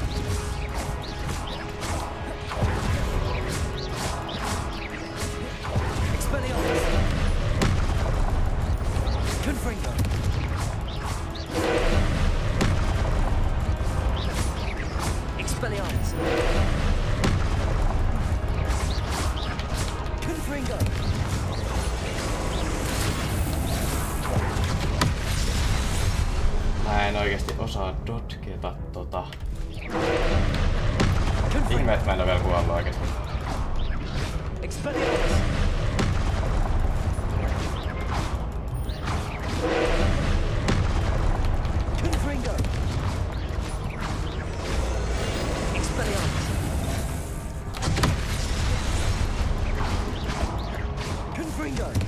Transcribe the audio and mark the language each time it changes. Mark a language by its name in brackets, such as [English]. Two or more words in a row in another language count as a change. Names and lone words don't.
[Finnish] Expelliarmus. Confringo. Expelliarmus. Confringo. Mä en oikeesti osaa dotketa tota. Ihme, et mä en oo vielä kuollut oikeesti. Expelliarmus. Confringo. Expelliarmus. Confringo.